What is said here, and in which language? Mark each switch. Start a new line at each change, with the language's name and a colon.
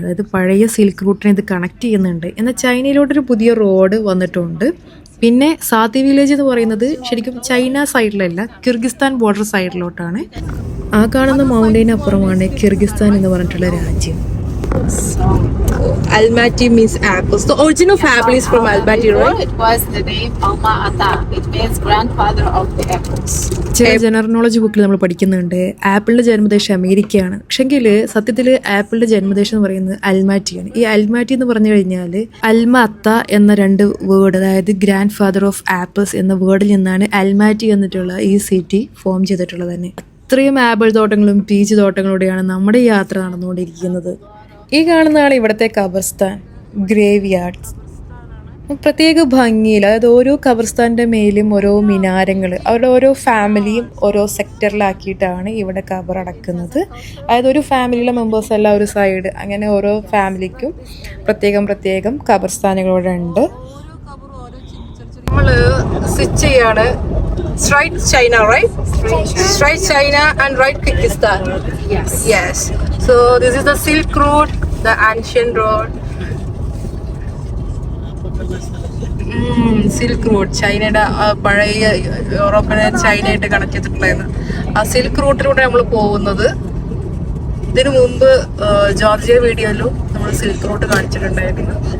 Malayalam: അതായത് പഴയ സിൽക്ക് റൂട്ടിനെ ഇത് കണക്ട് ചെയ്യുന്നുണ്ട്. എന്നാൽ ചൈനയിലോട്ടൊരു പുതിയ റോഡ് വന്നിട്ടുണ്ട്. പിന്നെ സാത്തി വില്ലേജ് എന്ന് പറയുന്നത് ശരിക്കും ചൈന സൈഡിലല്ല, കിർഗിസ്ഥാൻ ബോർഡർ സൈഡിലോട്ടാണ്. ആ കാണുന്ന മൗണ്ടെയിന് അപ്പുറമാണ് കിർഗിസ്ഥാൻ എന്ന് പറഞ്ഞിട്ടുള്ള രാജ്യം.
English: Almaty means apples. The origin of apple is from Almaty, right? It was the name Alma Ata. It means grandfather of the apples.
Malayalam: ചില ജനറൽ നോളജ് ബുക്കിൽ നമ്മൾ പഠിക്കുന്നുണ്ട് ആപ്പിളിൻ്റെ ജന്മദേശം അമേരിക്കയാണ്. പക്ഷെങ്കിൽ സത്യത്തിൽ ആപ്പിളിൻ്റെ ജന്മദേശം എന്ന് പറയുന്നത് അൽമാറ്റിയാണ്. ഈ അൽമാറ്റി എന്ന് പറഞ്ഞു കഴിഞ്ഞാൽ അൽമ അത്ത എന്ന 2 വേർഡ്, അതായത്
English: grandfather of apples
Malayalam: എന്ന വേർഡിൽ നിന്നാണ് അൽമാറ്റി എന്നിട്ടുള്ള ഈ സിറ്റി ഫോം ചെയ്തിട്ടുള്ളത് തന്നെ. അത്രയും ആപ്പിൾ തോട്ടങ്ങളും പീച്ച് തോട്ടങ്ങളൂടെയാണ് നമ്മുടെ യാത്ര നടന്നുകൊണ്ടിരിക്കുന്നത്. ഈ കാണുന്നതാണ് ഇവിടുത്തെ ഖബർസ്ഥാൻ, ഗ്രേവ് യാർഡ്സ്. പ്രത്യേക ഭംഗിയിൽ, അതായത് ഓരോ ഖബർസ്ഥാൻ്റെ മേലും ഓരോ മിനാരങ്ങൾ, അവരുടെ ഓരോ ഫാമിലിയും ഓരോ സെക്ടറിലാക്കിയിട്ടാണ് ഇവിടെ ഖബർ അടക്കുന്നത്. അതായത് ഒരു ഫാമിലിയിലെ മെമ്പേഴ്സ് എല്ലാം ഒരു സൈഡ്, അങ്ങനെ ഓരോ ഫാമിലിക്കും പ്രത്യേകം ഖബർസ്ഥാനുകളിവിടെ ഉണ്ട്. നമ്മൾ സ്വിച്ച് ചെയ്യാണ്.
English: Straight China, right? Straight China and right Kyrgyzstan. Yes. So this is the Silk Road, the ancient road.
Malayalam: Silk route, ചൈനയുടെ പഴയ യൂറോപ്പിനെ ചൈനയായിട്ട് കണക്ട് ചെയ്തിട്ടുണ്ടായിരുന്നു. ആ സിൽക്ക് റൂട്ടിലൂടെ നമ്മൾ പോകുന്നത്. ഇതിനു മുമ്പ് ജോർജിയ വീഡിയോയിലും നമ്മൾ സിൽക്ക് റൂട്ട് കാണിച്ചിട്ടുണ്ടായിരുന്നു.